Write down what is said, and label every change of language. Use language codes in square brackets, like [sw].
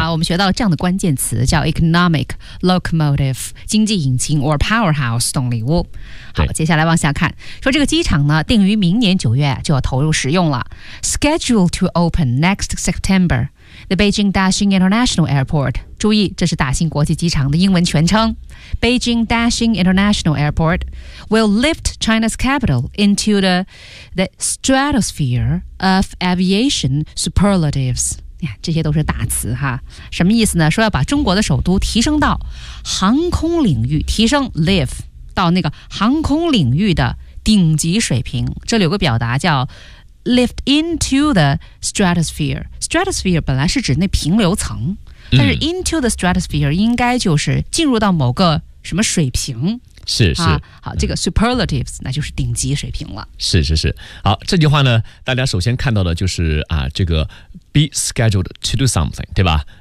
[zh] 好，我们学到了这样的关键词，叫 [en] economic locomotive， [zh] 经济引擎 [en] or powerhouse [zh] 动力屋。好，接下来往下看，说这个机场呢，定于明年九月就要投入使用了 ， [en] scheduled to open next September， the Beijing Daxing International Airport。 [zh] 注意，这是大兴国际机场的英文全称。 [en] Beijing Daxing International Airport will lift China's capital into the stratosphere of aviation superlatives. [zh] 这些都是大词哈，什么意思呢？说要把中国的首都提升到航空领域，提升 lift 到那个航空领域的顶级水平。这里有个表达叫 [en] lift into the stratosphere. [zh] Stratosphere 本来是指那平流层，但是 [en] into the stratosphere [zh] 应该就是进入到某个什么水平，是是，啊，好，这个 superlatives，那就是顶级水平了。是是是，好，这句话呢，大家首先看到的就是啊，这个 [en] be scheduled to do something， [zh] 对吧？